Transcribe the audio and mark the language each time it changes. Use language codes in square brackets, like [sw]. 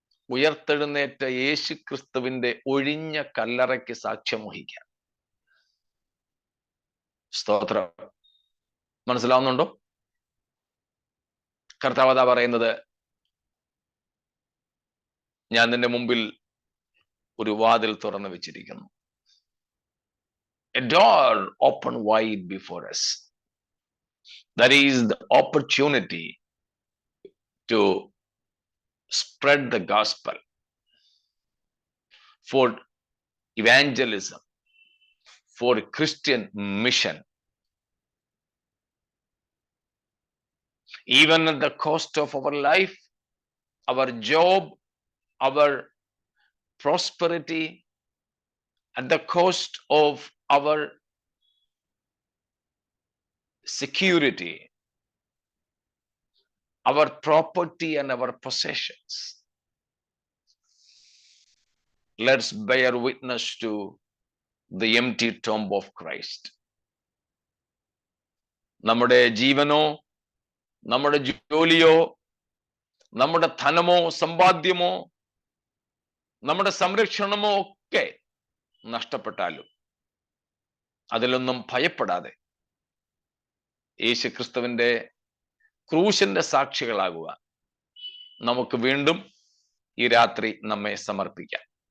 [ml] ഉയർത്തെഴുന്നേറ്റ യേശു ക്രിസ്തുവിന്റെ ഒഴിഞ്ഞ കല്ലറയ്ക്ക് സാക്ഷ്യം വഹിക്കാം. സ്തോത്രം. മനസ്സിലാവുന്നുണ്ടോ? കർത്താവ് പറയുന്നത്, ഞാൻ നിന്റെ മുമ്പിൽ ഒരു വാതിൽ തുറന്നു വെച്ചിരിക്കുന്നു. [en] A door open wide before us. That is the opportunity to spread the gospel, for evangelism, for Christian mission. Even at the cost of our life, our job, our prosperity, at the cost of our security, our property and our possessions. Let's bear witness to the empty tomb of Christ. [ml] നമ്മുടെ ജീവനോ, നമ്മുടെ ജോലിയോ, നമ്മുടെ ധനമോ, സമ്പാദ്യമോ, നമ്മുടെ സംരക്ഷണമോ ഒക്കെ നഷ്ടപ്പെട്ടാലും അതിലൊന്നും ഭയപ്പെടാതെ യേശുക്രിസ്തുവിന്റെ ക്രൂശിന്റെ സാക്ഷികളാകുക നമുക്ക് വീണ്ടും ഈ രാത്രി നമ്മെ സമർപ്പിക്കാം.